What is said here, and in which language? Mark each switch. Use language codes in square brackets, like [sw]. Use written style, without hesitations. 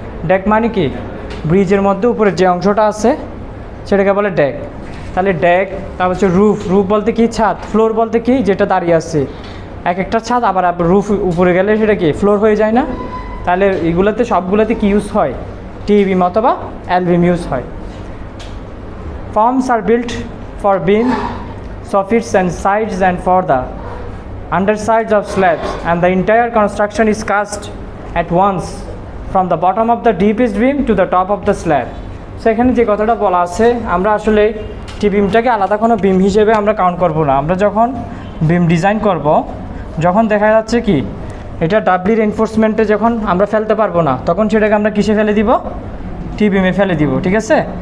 [bn] Day মানে কি ব্রিজের মধ্যে উপরে যে অংশটা আছে সেটাকে বলে ডেক। তাহলে ডেক, তারপর হচ্ছে রুফ। রুফ বলতে কি ছাদ, ফ্লোর বলতে কি যেটা দাঁড়িয়ে আছে এক একটা ছাদ, আবার রুফ উপরে গেলে সেটা কি ফ্লোর হয়ে যায় না। তাহলে এগুলোতে সবগুলোতে কি ইউজ হয়, টি-বিম অথবা এল-বিম ইউজ হয়। [en] Forms are built for beam, soffits and sides and for the undersides of slabs, and the entire construction is cast at once from the bottom of the deepest beam to the top of the slab. [bn] So এখানে যে কথাটা বলা আছে, আমরা আসলে টি-বিমটাকে আলাদা কোনো বিম হিসেবে আমরা কাউন্ট করব না। আমরা যখন বিম ডিজাইন করব, যখন দেখা যাচ্ছে কি এটা ডাবলি রেনফোর্সমেন্টে যখন আমরা ফেলতে পারবো না, তখন সেটাকে আমরা কিসে ফেলে দিব, টি-বিমে ফেলে দিব, ঠিক আছে।